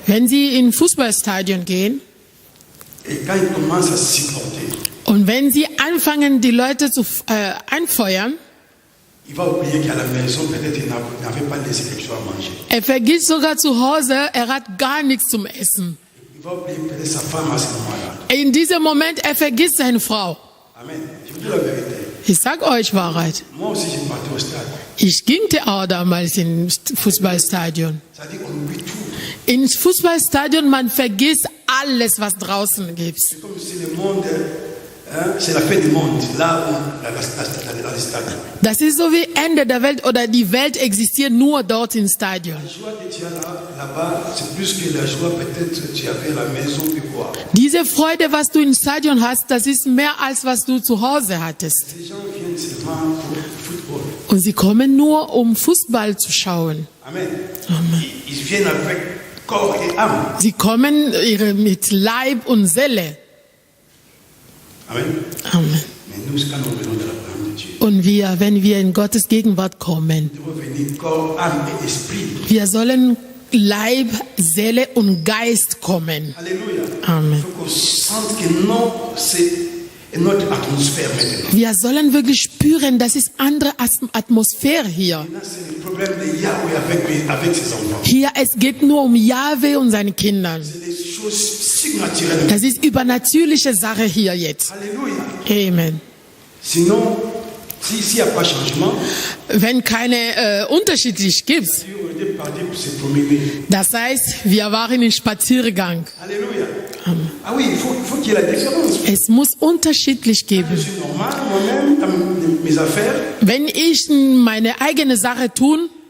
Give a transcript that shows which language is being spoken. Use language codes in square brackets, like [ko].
[de] wenn sie in Fußballstadion gehen [fr] et quand ils commencent à supporter, [de] und wenn sie anfangen, die Leute zu anfeuern, [fr] il va oublier qu'à la maison, peut-être il n'avait pas laissé quelque chose à manger. [de] er vergisst sogar zu Hause, er hat gar nichts zum Essen. [fr] Il va oublier peut-être sa femme à ce moment-là. [de] In diesem Moment, er vergisst seine Frau. [fr] Amen. Je vous dis la vérité. [de] Ich sag euch Wahrheit. [fr] Moi aussi, je partais au stade. [de] Ich ging auch damals ins Fußballstadion. [fr] Ça dit qu'on oublie tout. [de] Ins Fußballstadion, man vergisst alles, was draußen gibt. [fr] C'est comme si le monde, c'est la fin du monde, là où, dans le stade. [de] Das ist so wie Ende der Welt oder die Welt existiert nur dort im Stadion. [fr] La joie que tu as là-bas, c'est plus que la joie peut-être que tu avais à la maison, puis quoi. [de] Diese Freude, was du im Stadion hast, das ist mehr als was du zu Hause hattest. [fr] Les gens viennent seulement pour le football. [de] Und sie kommen nur, um Fußball zu schauen. [fr] Amen. Ils viennent avec corps et âme. [de] Sie kommen mit Leib und Seele. [fr] Amen. Amen. Mais nous, quand nous venons de la présence de Dieu, [de] Und wir, wenn wir in Gottes Gegenwart kommen, [fr] nous devons venir corps, âme et esprit. [de] wir sollen Leib, Seele und Geist kommen. [fr] Alléluia. Amen. Il faut qu'on sente que non, c'est notre atmosphère maintenant. [de] Wir sollen wirklich spüren, das ist andere Atmosphäre hier. [fr] Maintenant, c'est le problème de Yahweh avec ses enfants. [de] Hier, es geht nur um Jahwe und seine Kinder. [fr] C'est des choses surnaturelles. [de] Das ist übernatürliche Sache hier jetzt. [fr] Alléluia. Amen. Sinon, s'il n'y a pas changement, [de] Wenn keine unterschiedlich gibt, [fr] on était parti pour se promener. [de] das heißt, wir waren im Spaziergang. [fr] Alléluia. Ah oui, il faut qu'il y ait la différence. [de] Es muss unterschiedlich [fr] Je [de] geben. [fr] suis normal, moi-même, dans mes affaires, [de] Wenn ich meine eigene Sache tun